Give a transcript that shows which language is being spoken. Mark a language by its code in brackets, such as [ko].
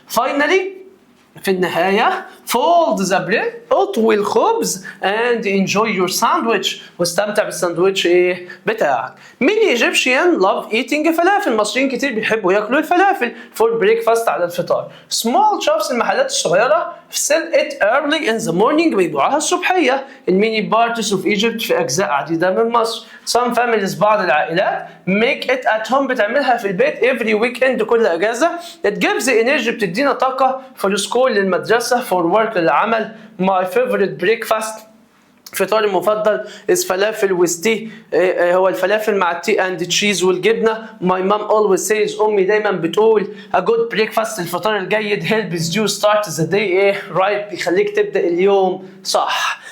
[en] finally [ar] في النهاية [en] fold the bread، [ar] اطوي الخبز [en] and enjoy your sandwich، [ar] واستمتع بالساندويتش بتاعك. [en] many Egyptian love eating [ar] فلافل، المصريين كتير بيحبوا ياكلوا الفلافل [en] for breakfast [ar] على الفطار. [en] small shops [ar] المحلات الصغيرة [en] sell it early in the morning [ar] بيبيعوها الصبحية. [en] in many parts of Egypt [ar] في أجزاء عديدة من مصر. [en] some families [ar] بعض العائلات [en] make it at home [ar] بتعملها في البيت [en] every weekend [ar] كل أجازة. [en] it gives the energy [ar] بتدينا طاقة [en] for school [ar] للمدرسة [en] for work [ar] للعمل. [en] my favorite breakfast [ar] فطاري المفضل [en] is فلافل with tea [ar] هو الفلافل مع التي [en] and cheese [ar] والجبنة. [en] my mom always says [ar] أمي دايما بتقول [en] a good breakfast [ar] الفطار الجيد [en] helps you start the day right [ar] بيخليك تبدأ اليوم صح.